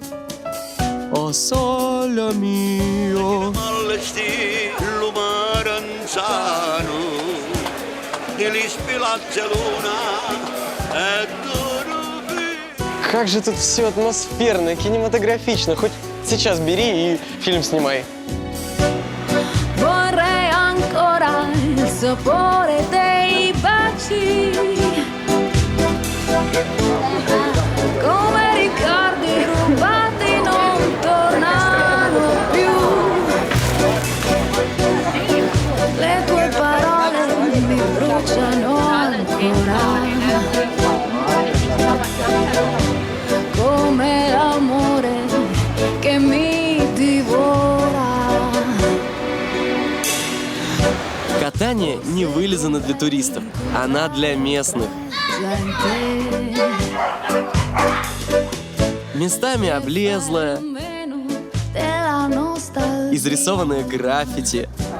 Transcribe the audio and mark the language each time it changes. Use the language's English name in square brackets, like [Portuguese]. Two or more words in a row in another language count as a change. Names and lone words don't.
[Russian] О соле мио. Как же тут все атмосферно, кинематографично. Хоть сейчас бери и фильм снимай. [Italian] Vorrei ancora il sapore dei baci, come ricordi rubati non tornano più. Le tue parole mi bruciano ancora, come l'amore che mi divora. [Russian] Катания не вылизана для туристов, она для местных. Местами облезлая, изрисованное граффити.